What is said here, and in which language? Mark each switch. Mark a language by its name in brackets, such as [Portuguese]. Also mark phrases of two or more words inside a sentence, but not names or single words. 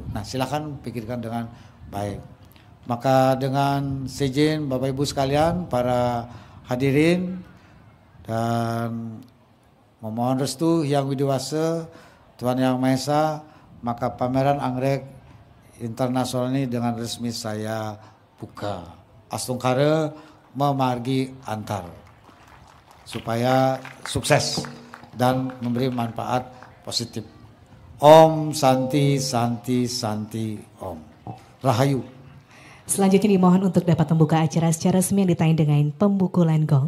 [Indonesian] Nah, silakan pikirkan dengan baik. Maka dengan seizin Bapak Ibu sekalian, para hadirin, dan memohon restu Yang Widiwasa, Tuhan Yang Maha Esa, maka pameran anggrek internasional ini dengan resmi saya buka. [Balinese] Astungkara memargi antar, [Indonesian] supaya sukses dan memberi manfaat positif. [Sanskrit] Om Santi Santi Santi Om. [Indonesian] Rahayu. Selanjutnya dimohon untuk dapat membuka acara secara resmi yang ditayang dengan pembukulan gong.